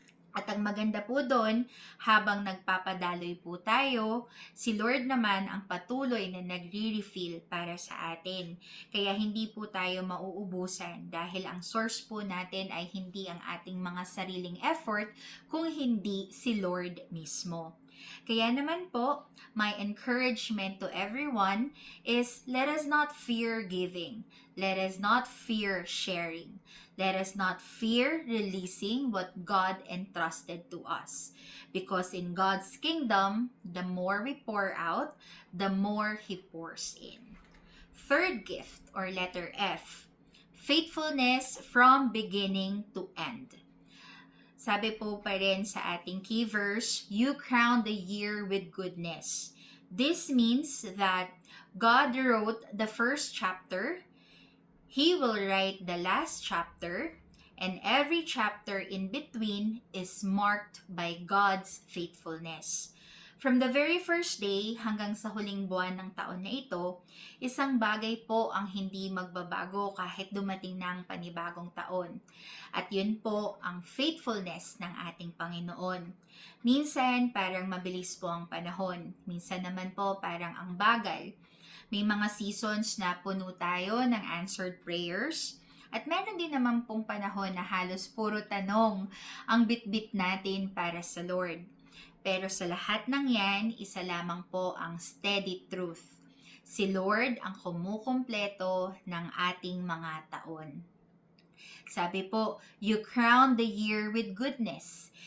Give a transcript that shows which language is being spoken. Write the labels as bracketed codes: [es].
[tl] At ang maganda po doon, habang nagpapadaloy po tayo, si Lord naman ang patuloy na nagre-refill para sa atin. Kaya hindi po tayo mauubusan dahil ang source po natin ay hindi ang ating mga sariling effort, kung hindi si Lord mismo. Kaya naman po, [en] my encouragement to everyone is let us not fear giving. Let us not fear sharing. Let us not fear releasing what God entrusted to us. Because in God's kingdom, the more we pour out, the more He pours in. Third gift, or letter F, faithfulness from beginning to end. [tl] Sabi po pa rin sa ating [en] key verse, you crown the year with goodness. This means that God wrote the first chapter, He will write the last chapter, and every chapter in between is marked by God's faithfulness. From the very first day [tl] hanggang sa huling buwan ng taon na ito, isang bagay po ang hindi magbabago kahit dumating na ang panibagong taon. At yun po ang faithfulness ng ating Panginoon. Minsan parang mabilis po ang panahon, minsan naman po parang ang bagal. May mga seasons na puno tayo ng [en] answered prayers. [tl] At meron din naman pong panahon na halos puro tanong ang bitbit natin para sa Lord. Pero sa lahat ng yan, isa lamang po ang [en] steady truth. [tl] Si Lord ang kumukumpleto ng ating mga taon. Sabi po, [en] you crown the year with goodness.